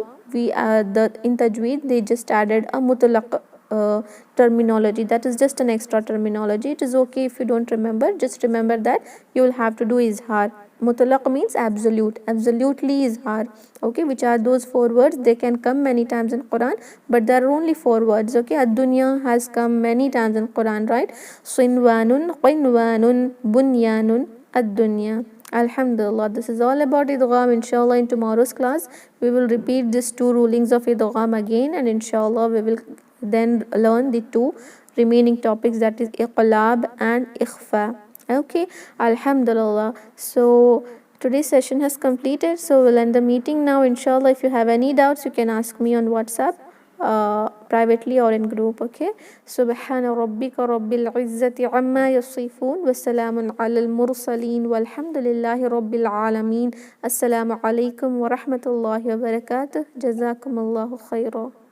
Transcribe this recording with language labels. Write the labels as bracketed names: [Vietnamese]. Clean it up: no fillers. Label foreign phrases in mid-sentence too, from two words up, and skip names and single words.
[English] We in tajweed they just added a mutlaq terminology, that is just an extra terminology. It is okay if you don't remember, just remember that you will have to do izhar. Mutlaq means absolute, absolutely izhar. Okay, which are those 4 words? They can come many times in Quran, but there are only 4 words. Okay, ad-dunya has come many times in Quran, right? [Arabic] صنوان قنوان بنيان, [English] ad-dunya. Alhamdulillah, this is all about idgham. Inshallah, in tomorrow's class we will repeat these 2 rulings of idgham again, and inshallah we will then learn the 2 remaining topics, that is iqlab and ikhfa. Okay, Alhamdulillah. So today's session has completed, so we'll end the meeting now. Inshallah, if you have any doubts you can ask me on WhatsApp, privately or in group. [Arabic] Okay, سبحان ربك رب العزة عما يصفون وسلام على المرسلين والحمد لله رب العالمين. السلام عليكم ورحمة الله وبركاته. جزاكم الله خيرا.